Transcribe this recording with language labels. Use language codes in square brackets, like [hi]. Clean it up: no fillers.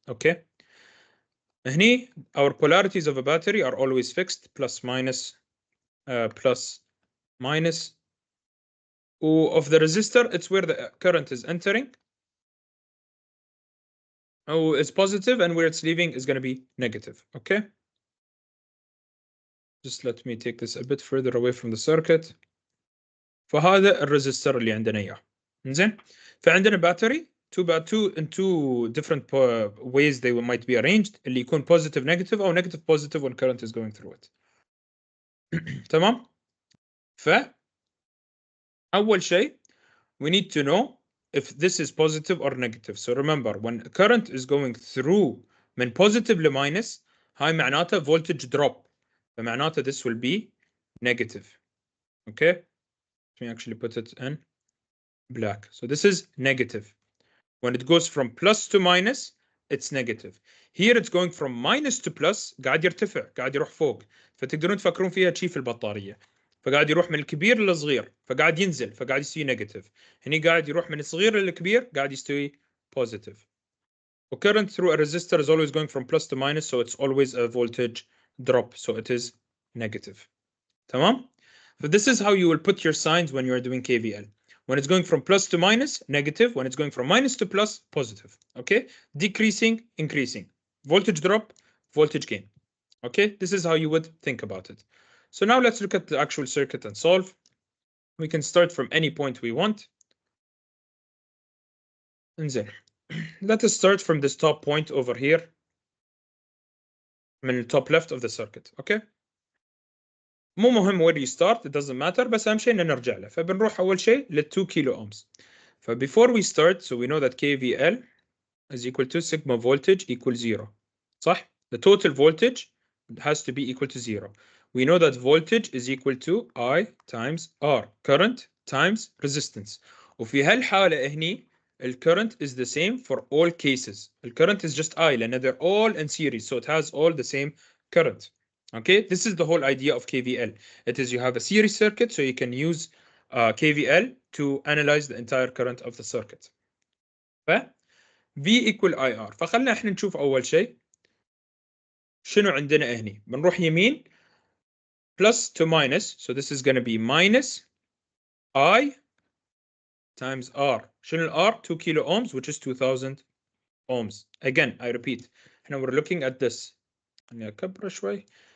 [en] okay [ar] هني [en] our polarities of a battery are always fixed plus minus plus minus of the resistor, it's where the current is entering. Oh, it's positive, and where it's leaving is going to be negative. Okay. Just let me take this a bit further away from the circuit. [ar] فهذا الريزستور اللي عندنا اياه. زين. فعندنا [en] battery in two different ways they might be arranged, [ar] اللي يكون [en] positive negative او negative positive when current is going through it. [ar] تمام. ف اول شيء [en] we need to know if this is positive or negative. So remember, when current is going through من positive ل minus, [ar] هاي معناته [en] voltage drop. [ar] فمعناته [en] this will be negative. Okay. Let me actually put it in black. So this is negative. When it goes from plus to minus, it's negative. Here it's going from minus to plus، [ar] قاعد يرتفع، قاعد يروح فوق. فتقدرون تفكرون فيها شيء في البطارية. فقاعد يروح من الكبير للصغير، فقاعد ينزل، فقاعد يستوي نيجاتيف. هني قاعد يروح من الصغير للكبير، قاعد يستوي positive. [en] Current through a resistor is always going from plus to minus, so it's always a voltage drop, so it is negative. [ar] تمام? [en] So this is how you will put your signs when you are doing KVL. When it's going from plus to minus, negative. When it's going from minus to plus, positive. Okay? Decreasing, increasing. Voltage drop, voltage gain. Okay? This is how you would think about it. So now let's look at the actual circuit and solve. We can start from any point we want. And then let us start from this top point over here. من the top left of the circuit. Okay? [ar] مو مهم [en] where you start, it doesn't matter, [ar] بس أهم شيء إن نرجع له. فبنروح أول شيء ل 2 kilo ohms. [en] Before we start, so we know that KVL is equal to sigma voltage equals 0. [ar] صح? [en] The total voltage has to be equal to 0. We know that voltage is equal to I times R, current times resistance. [ar] وفي هالحالة هني [en] current is the same for all cases. Current is just I [ar] لأن [en] they're all in series, so it has all the same current. Okay, this is the whole idea of KVL. It is you have a series circuit, so you can use KVL to analyze the entire current of the circuit. ف V equal IR. [ar] فخلنا احنا نشوف أول شيء شنو عندنا هني. بنروح يمين [en] plus to minus, so this is going to be minus I times R. [ar] شنو [en] R? 2 kilo ohms, which is 2000 ohms. Again, I repeat. [ar] احنا [en] we're looking at this. [ar] خليني أكبر شوي.